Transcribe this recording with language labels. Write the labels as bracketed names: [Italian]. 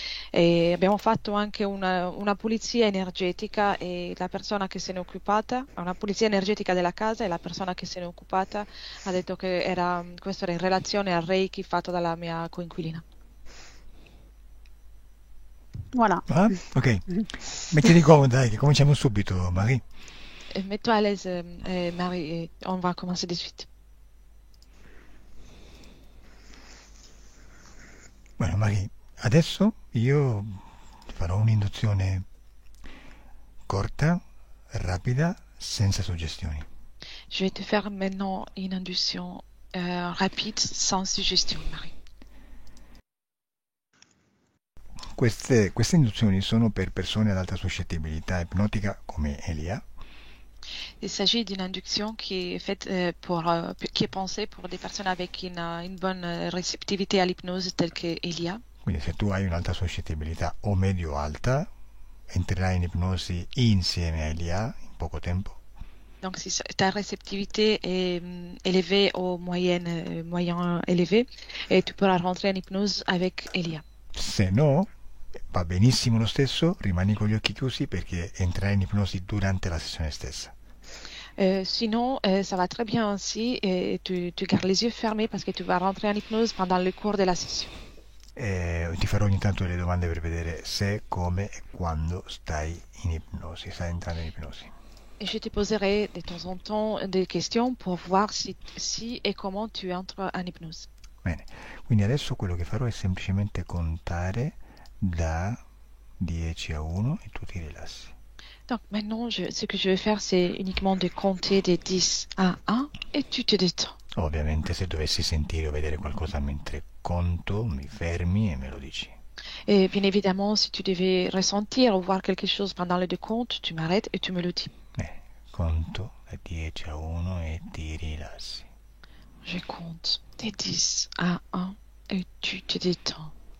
[Italian] E abbiamo fatto anche una pulizia energetica e la persona che se ne è occupata, una pulizia energetica della casa e la persona che se ne è occupata ha detto che questo era in relazione al Reiki fatto dalla mia coinquilina. [French] Voilà. Ah, ok. [Italian] Mettiti comoda, dai, che cominciamo subito, Marie. [French] Mets-toi à l'aise, Marie, et on va commencer de suite. [Spanish] Bueno, Marie, [Italian] Adesso io farò un'induzione corta, rapida, senza suggestioni. [French] Je vais te faire maintenant une induction rapide, sans suggestion, Marie. [Italian] Queste induzioni sono per persone ad alta suscettibilità ipnotica come Elia. [French] Il s'agit d'une induction qui est faite qui est pensée pour des personnes avec une bonne réceptivité à l'hypnose, telle que Elia. [Italian] Quindi se tu hai un'alta suscettibilità o medio-alta, entrerai in ipnosi insieme a Elia in poco tempo. [French] Donc si ta réceptivité est élevée ou moyen élevé, et tu pourras rentrer en hypnose avec Elia. [Italian] Se no, va benissimo lo stesso, rimani con gli occhi chiusi perché entrerai in ipnosi durante la sessione stessa. [French] Sinon, ça va très bien aussi et tu gardes les yeux fermés parce que tu vas rentrer en hypnose pendant le cours de la session. [Italian] Ti farò ogni tanto delle domande per vedere se, come e quando stai entrando in ipnosi. [French] Et je te poserai de temps en temps des questions pour voir si et comment tu entres en hypnose. [Italian] Bene, quindi adesso quello che farò è semplicemente contare da 10 a 1 e tu ti rilassi. [French] Donc maintenant, ce que je vais faire, c'est uniquement de compter de 10 à 1 et tu te détends. [Italian] Ovviamente se dovessi sentire o vedere qualcosa mentre conto, mi fermi e me lo dici. [French] Et bien évidemment, si tu devais ressentir ou voir quelque chose pendant le décompte, tu m'arrêtes et tu me le dis. [Italian] Conto da 10 a 1 e ti rilassi. [French] Je compte de 10 à 1 et tu te détends.